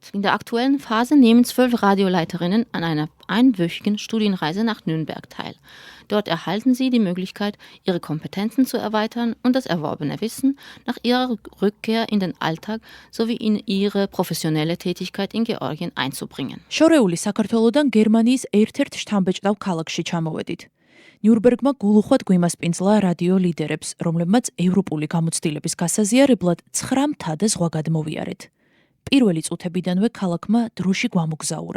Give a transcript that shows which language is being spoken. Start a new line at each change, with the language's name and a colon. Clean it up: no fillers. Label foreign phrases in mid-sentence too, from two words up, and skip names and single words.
German: In der aktuellen Phase nehmen 12 Radioleiterinnen an einer einwöchigen Studienreise nach Nürnberg teil. Dort erhalten sie die Möglichkeit, ihre Kompetenzen zu erweitern und das erworbene Wissen nach ihrer Rückkehr in den Alltag sowie in ihre professionelle Tätigkeit in Georgien einzubringen.
Georgian: შორეული საქართველოდან გერმანიის ერთ-ერთ შთამბეჭდავ ქალაქში ჩამოვედით. ნიურნბერგმა გულუხვად გვიმასპინძლა რადიო ლიდერებს, რომლებმაც ევროპული გამოცდილების გასაზიარებლად 9 მთა და ზღვა გადმოვიარეთ. პირველი წუთებიდანვე ქალაქმა დროში გვამოგზაურა.